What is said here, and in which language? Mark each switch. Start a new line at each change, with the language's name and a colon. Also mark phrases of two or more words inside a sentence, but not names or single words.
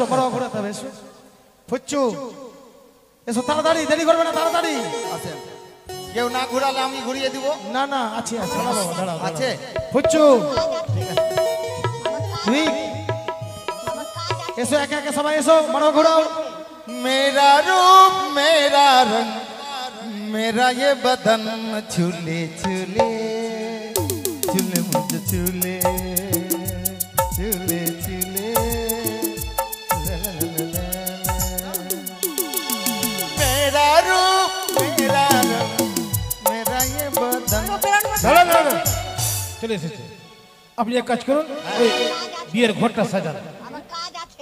Bangla: এসো মারওয়া ঘোরাতে হবে, এসো। ফুচ্চু, এসো তাড়াতাড়ি, দেরি করবে না, তাড়াতাড়ি। আছেন। কেউ না ঘুরালে আমি ঘুরিয়ে দিব। না না, আছে আছে, দাঁড়াও বাবা, দাঁড়াও, দাঁড়াও। আছে? ফুচ্চু, রিক, এসো একে একে সবাই এসো, মারওয়া ঘোরাও।
Hindi: मेरा रूप मेरा रंग मेरा ये बदन झूले झूले झूले मुझे झूले झूले झूले ला ला ला ला ला। मेरा रूप मेरा रंग मेरा ये बदन।
Bangla: দাঁড়ান, দাঁড়ান। চলে এসেছে। আপনি এক কাজ করুন, ওই বিয়ের ঘরটা সাজান। আমার কাজ আছে।